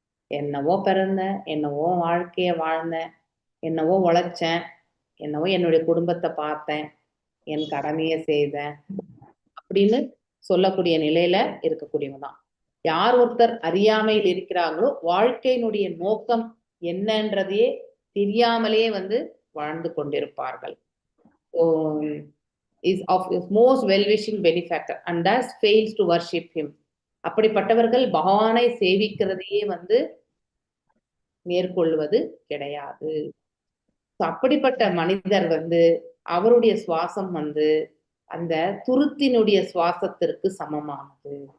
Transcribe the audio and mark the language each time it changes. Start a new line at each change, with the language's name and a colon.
Tamil: என்னவோ பிறந்தேன், என்னவோ வாழ்க்கைய வாழ்ந்தேன், என்னவோ உழைச்சேன், என்னவோ என்னுடைய குடும்பத்தை பார்த்தேன், என் கடமையை செய்தேன் அப்படின்னு சொல்லக்கூடிய நிலையில இருக்கக்கூடியவங்க தான். யார் ஒருத்தர் அறியாமையில் இருக்கிறாங்களோ வாழ்க்கையினுடைய நோக்கம் என்னன்றதையே தெரியாமலே வந்து வாழ்ந்து கொண்டிருப்பார்கள்.
English: is of his most well-wishing benefactor and thus fails to worship him.
Tamil: அப்படிப்பட்டவர்கள் பகவானை சேவிக்கிறதையே வந்து மேற்கொள்வது கிடையாது. அப்படிப்பட்ட மனிதர் வந்து அவருடைய சுவாசம் வந்து அந்த துருத்தினுடைய சுவாசத்திற்கு சமமானது.